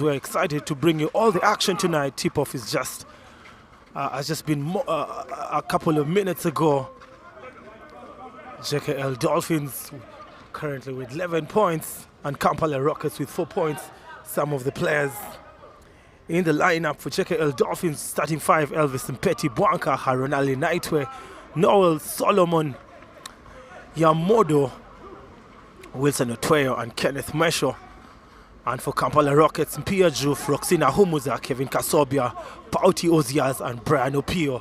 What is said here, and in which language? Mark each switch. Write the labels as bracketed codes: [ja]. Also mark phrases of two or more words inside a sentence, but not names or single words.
[en] We're excited to bring you all the action tonight. Tip-off is has just been a couple of minutes ago. JKL Dolphins currently with 11 points and Kampala Rockets with 4 points. Some of the players in the lineup for JKL Dolphins: starting five, Elvis Mpeti Bwanka, Haronali Naitwe, Noel Solomon, Yamodo, Wilson Otweyo, and Kenneth Mesho. And for Kampala Rockets, Mpia Juf, Roxina Humuza, Kevin Kasobia, Pauti Ozias, and Brian Opio.